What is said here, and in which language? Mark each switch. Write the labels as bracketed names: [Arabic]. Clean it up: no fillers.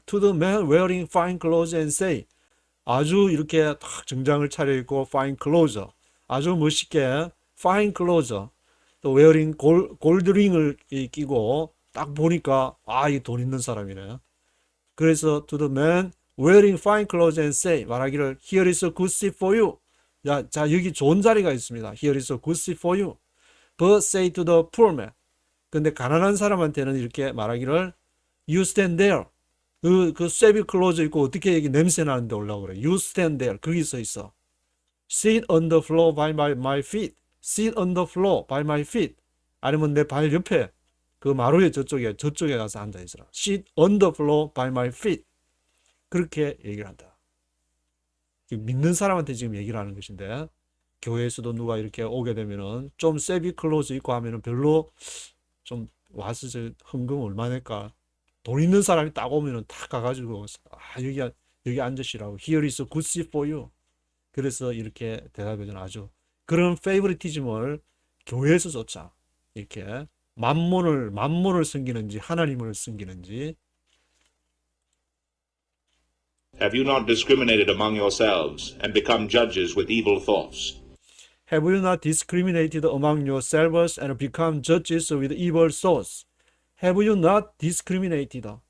[English] To the man wearing fine clothes [Korean] and say, 아주 이렇게 딱 정장을 차려입고 fine clothes, 아주 멋있게 fine clothes, 또 wearing 골드링을 끼고 딱 보니까 이 돈 있는 사람이네. 그래서 [English] to the man wearing fine clothes and say, [Korean] 말하기를 [English] here is a good seat for you. [Korean] 자, 여기 좋은 자리가 있습니다. [English] Here is a good seat for you. But say to the poor man. [Korean] 근데 가난한 사람한테는 이렇게 말하기를 [English] you stand there. [Korean] 그 쇠비 클로즈 있고 어떻게 여기 냄새 나는데 올라오고 그래. [English] You stand there. [Korean] 거기 서 있어. [English] Sit on the floor by my feet. Sit on the floor by my feet. [Korean] 아니면 내 발 옆에 그 마루에 저쪽에 가서 앉아 있어라. [English] Sit on the floor by my feet. [Korean] 그렇게 얘기를 한다. 믿는 사람한테 지금 얘기를 하는 것인데 교회에서도 누가 이렇게 오게 되면은 좀 세비 클로즈 있고 하면은 별로 좀 와서 저 헌금 얼마 낼까? 돈 있는 사람이 딱 오면은 탁 가가지고 여기 앉으시라고. [English] Here is a good seat for you. [Korean] 그래서 이렇게 대답해주는 아주 그런 페이버리티즘을 교회에서조차 이렇게 만몬을 섬기는지 하나님을 섬기는지. [English] Have you not discriminated among yourselves and become judges with evil thoughts? Have you not discriminated among yourselves and become judges with evil thoughts? Have you not discriminated?